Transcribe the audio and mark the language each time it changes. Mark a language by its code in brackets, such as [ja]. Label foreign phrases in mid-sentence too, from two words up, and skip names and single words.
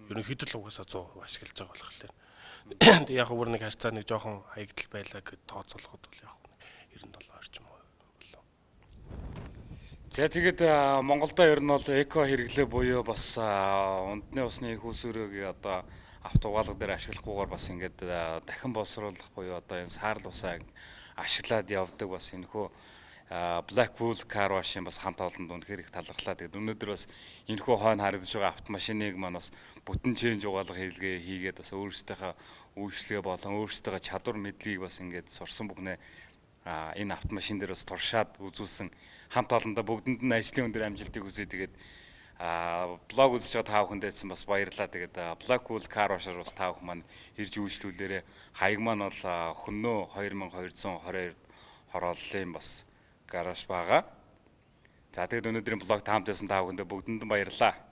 [mn] Ерөнхийдөө л угаасаа 100% ашиглаж байгаа болохоор. Тэг яг бүр нэг харьцаа нэг жоохон хаягдл байлаа гэд тооцоолоход бол яг 97 орчим болов. За тэгээд Монголдо ер нь бол эко хэрэглээ буюу бас унтны усны их усөрөөг одоо авто угаалга дээр ашиглахгүйгээр бас ингээд дахин боловсруулах буюу одоо энэ саарл усаа ашиглаад явдаг бас энэ хөө Blackpool car wash-ийн бас хамт олонд үнэхээр их талархлаа. Тэгээд өнөөдөр бас энэхүү хойно харагдаж байгаа автомашиныг маань бас бүтэн ченж угаалга хийлгээ хийгээд бас өөрсдийнхөө үйлчлэгээ болон өөрсдийнхөө чадвар мэдлэгийг бас ингээд сурсан бүхнээ энэ автомашин дээр бас туршаад үзүүлсэн хамт олондоо бүгдэнд нь ажлын өндөр амжилтыг хүсье. Тэгээд блог үзэж байгаа та бүхэндээсэн бас баярлалаа. Тэгээд Blackpool car wash-аар бас та бүхэн маань ирж үйлчлүүлээрээ хаяг маань бол хөнөө 2222 хорооллын бас гараж байгаа. За тэгээд өнөөдрийн блог таамт байсан та бүхэндээ бүгдэнд нь баярлалаа.